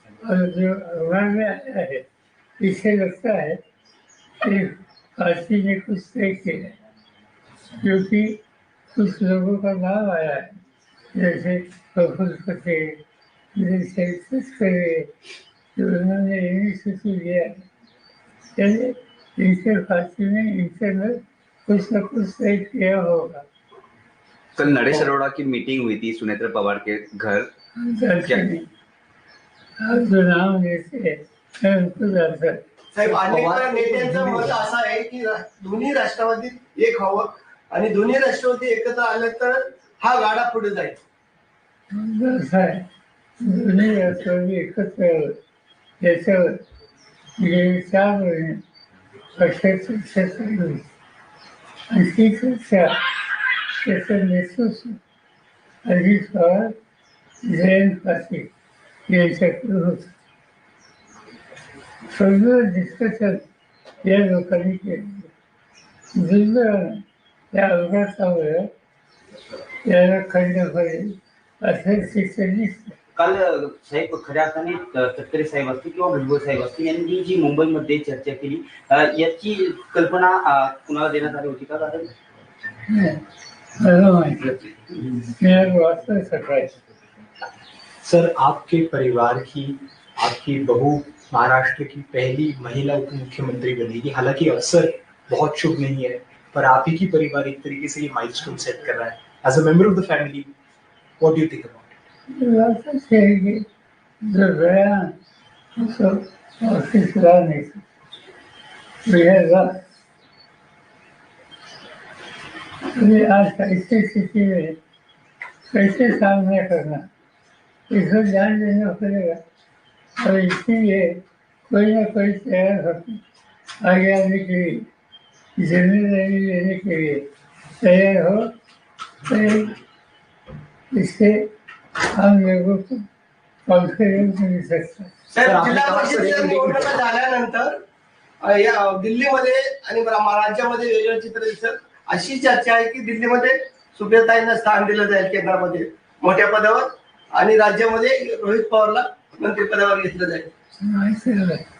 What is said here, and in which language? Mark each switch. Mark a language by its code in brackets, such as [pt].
[hi] और जो अखबार में आया है इसे लगता है कि पार्टी ने कुछ तय किया है, क्योंकि कुछ लोगों का नाम आया है, जैसे प्रफुल्ल पटेल, जैसे तस्करे, जो उन्होंने इनिशिएटिव लिया है। चलिए इनके पार्टी ने इंटरनल कुछ न कुछ तय किया होगा। कल नरेश अरोड़ा की मीटिंग हुई थी सुनेत्रा पवार के घर, क्या आप जो नाम लेते हैं मैं उनको जानता हूं। [mr] साहेब, अनेक नेत्यांचं मत असं आहे की दोन्ही राष्ट्रवादीत एक व्हावं आणि दोन्ही राष्ट्रवादी एकत्र आले तर हा गाडा पुढे जाईल. असं आहे, दोन्ही राष्ट्रवादी एकत्र यावं याच्यावर गेली 4 महिने पक्षाची चर्चा झाली आणि ती चर्चा त्याचं नेतृत्व अजित पवार, जयंत पाटील यांच्याकडे होतं. सगळं डिस्कशन या लोकांनी केलं. दुर्दैवानं त्या अपघातामुळे याला खंड पडेल असं शिक्षण दिसतं. काल साहेब खऱ्या अर्थाने तटकरे साहेब असतील किंवा भुजबळ साहेब असतील यांनी जी मुंबईमध्ये चर्चा केली याची कल्पना कुणाला देण्यात आली होती का? कारण मला माहिती मी आज वाचलं सकाळी. [hi] सर आपके परिवार की आपकी बहू महाराष्ट्र की पहली महिला उप मुख्यमंत्री बनेगी। हालांकि अवसर बहुत शुभ नहीं है, पर आप ही की परिवार एक तरीके से ये माइलस्टोन सेट कर रहा है। [en] As a member of the family, what do you think about it? [mr] वाचलं आहे की [hi] जो गया उसको ऑफिस लाने रहेगा। अभी आज ऐसी स्थिति में कैसे सामना करना, इसको ध्यान देना पड़ेगा। और इसीलिए कोई ना कोई तैयार होकर आगे आने के लिए, जिम्मेदारी लेने के लिए तैयार हो, तो इससे हम लोगों को कॉन्फिडेंस मिल सकता है। [mr] साहेब, जिल्हा परिषदेच्या निवडणुका झाल्यानंतर या दिल्लीमध्ये आणि राज्यामध्ये वेगळं चित्र दिसत. अशी चर्चा आहे की दिल्लीमध्ये सुप्रियाताईंना स्थान दिलं जाईल केंद्रामध्ये मोठ्या पदावर आणि राज्यामध्ये रोहित पवारला मंत्रिपदावर घेतलं जाईल.